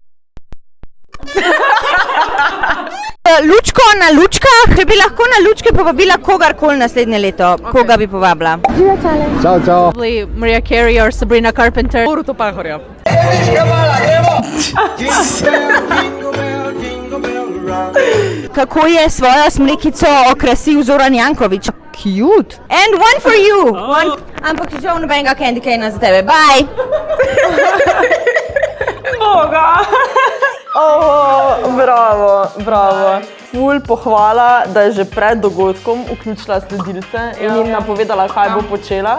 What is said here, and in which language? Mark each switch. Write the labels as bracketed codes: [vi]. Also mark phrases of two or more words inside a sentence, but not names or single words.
[sl] Lučko na lučkah, bi lahko na lučke povabila kogarkoli naslednje leto. Koga bi povabila? Čau. [en] Mariah Carey or Sabrina Carpenter. [sl] Boruto Pahorja. Kako je svojo smrekico okrasil Zoran Janković? [en] Cute. And one for you. [sl] Ampak žal nobenega [en] candy cane [sl] za tebe. Bye. Boga! Bravo. Ful pohvala, da je že pred dogodkom vključila sledilce in jim napovedala, kaj bo počela.